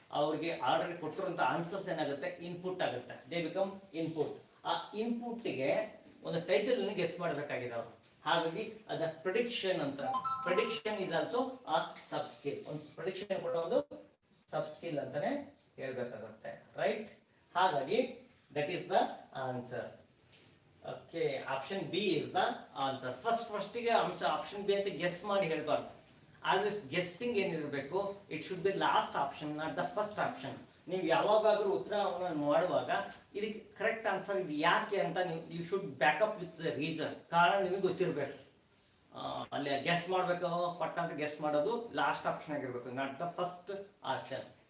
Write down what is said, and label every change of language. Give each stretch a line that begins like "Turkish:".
Kannada: ಅವ್ರಿಗೆ already ಕೊಟ್ಟಿರುವಂತ answers ಏನಾಗುತ್ತೆ, input ಆಗುತ್ತೆ.
English: They become input.
Kannada: ಆ ಇನ್ಪುಟ್ಗೆ ಒಂದು ಟೈಟಲ್ ಅನ್ನು ಗೆಸ್ ಮಾಡಬೇಕಾಗಿದೆ ಅವರು. ಹಾಗಾಗಿ ಅದ
English: Prediction ಅಂತ. Prediction is also a sub skill.
Kannada: ಒಂದು ಪ್ರಿಡಿಕ್ಷನ್ ಕೊಡೋದು ಸಬ್ ಸ್ಕಿಲ್ ಅಂತಾನೆ ಹೇಳ್ಬೇಕಾಗುತ್ತೆ, ರೈಟ್?
English: ಹಾಗಾಗಿ that is the answer. Okay, option B is the answer. first ಗೆ option B ಅಂತ
Kannada: ಗೆಸ್ ಮಾಡಿ ಹೇಳ್ಬಾರ್ದು.
English: Always guessing ಏನಿರಬೇಕು, it should be last option, not the first option.
Kannada: ನೀವು ಯಾವಾಗಾದ್ರೂ ಉತ್ತರವನ್ನು ಮಾಡುವಾಗ ಇದಕ್ಕೆ ಕರೆಕ್ಟ್ ಆನ್ಸರ್ ಇದು ಯಾಕೆ ಅಂತ
English: You should back up with the reason.
Kannada: ಕಾರಣ ನಿಮಗೆ ಗೊತ್ತಿರಬೇಕು. ಅಲ್ಲಿ ಗೆಸ್ ಮಾಡಬೇಕು, ಪಟ್ಟ ಅಂತ ಗೆಸ್ ಮಾಡೋದು ಲಾಸ್ಟ್ ಆಪ್ಷನ್ ಆಗಿರ್ಬೇಕು,
English: Not the first option.